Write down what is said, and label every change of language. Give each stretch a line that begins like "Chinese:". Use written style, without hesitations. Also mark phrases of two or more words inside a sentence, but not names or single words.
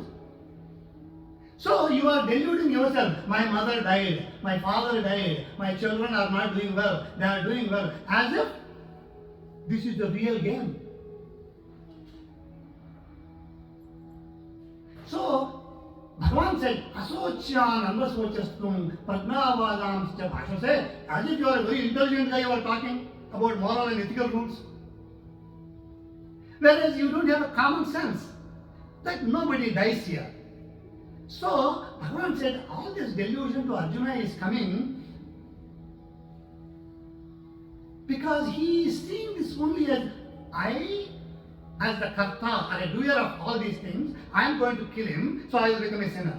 English: So you are deluding yourself. My mother died, my father died, my children are not doing well, they are doing well. As if this is the real game. So Bhagavan said,
Sanskrit: अशोच्यान् अन्वशोचस्त्वं प्रज्ञावादं भाषसे.
English: As if you are a very intelligent guy, you are talking about moral and ethical rules. Whereas you don't have a common sense that nobody dies here. So Bhagavan said all this delusion to Arjuna is coming because he is seeing this only as I, as the karta or a doer of all these things, I am going to kill him, so I will become a sinner.